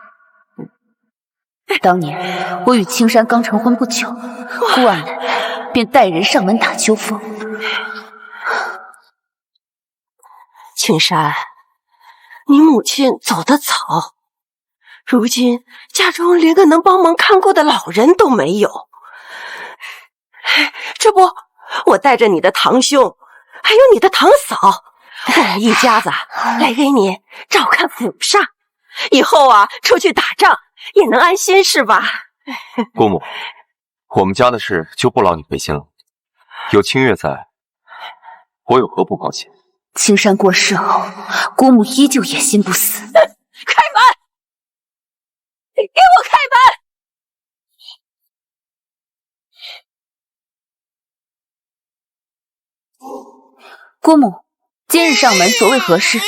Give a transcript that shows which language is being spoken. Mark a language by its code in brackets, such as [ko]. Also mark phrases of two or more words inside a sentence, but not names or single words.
[zh] 当年我與青山剛成婚不久，顧二奶奶便帶人上門打秋風。青山，你母親走得早，如今家中連個能幫忙看顧的老人都沒有。這不，我帶着你的堂兄，還有你的堂嫂，我們一家子來給你照看府上。以後啊，出去打仗也能安心，是吧？姑母，我們家的事就不勞你費心了。有清月在，我有何不放心？青山過世後，姑母依舊野心不死。開門！你給我開門！姑母，今日上門所為何事？